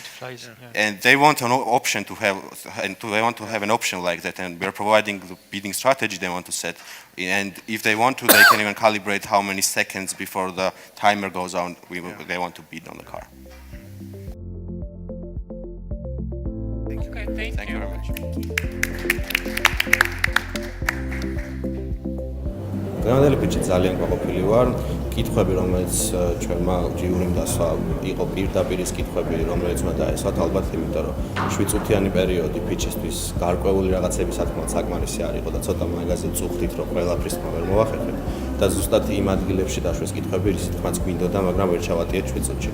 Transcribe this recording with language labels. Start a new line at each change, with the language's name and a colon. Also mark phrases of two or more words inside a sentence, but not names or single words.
English: And they want an option to have, and they want to have an option like that, and we're providing the bidding strategy they want to set. And if they want to, they can even calibrate how many seconds before the timer goes on they want to bid on the car. Okay, thank you very much.
Georgian: დღევანდელი პიჩი ძალიან გაყოფილი ვარ. კითხვები, რომელიც ჩვენმა ჯიურიმ დასვა, იყო პირდაპირის კითხვები, რომელიც უნდა დაესვათ ალბათ, იმიტომ რომ 7 წუთიანი პერიოდი პიჩისთვის გარკვეული რაღაცების სათქმელად საკმარისი არ იყო და ცოტა მაგაზე წუხდით, რომ ყველაფრის ვერ მოვახერხებთ და ზუსტად იმ ადგილებში დაშვეს კითხვები, რითმაც გვინდოდა, მაგრამ ვერ ჩავატიეთ 7 წუთში.